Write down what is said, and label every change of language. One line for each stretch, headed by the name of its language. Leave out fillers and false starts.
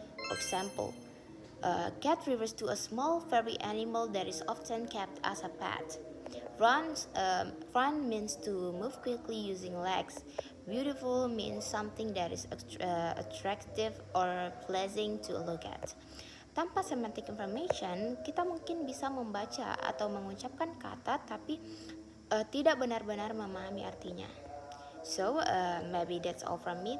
English: For example, cat refers to a small furry animal that is often kept as a pet. Run means to move quickly using legs. Beautiful means something that is attractive or pleasing to look at.
Indonesian: Tanpa semantic information, kita mungkin bisa membaca atau mengucapkan kata tapi tidak benar-benar memahami artinya.
English: So maybe that's all from me.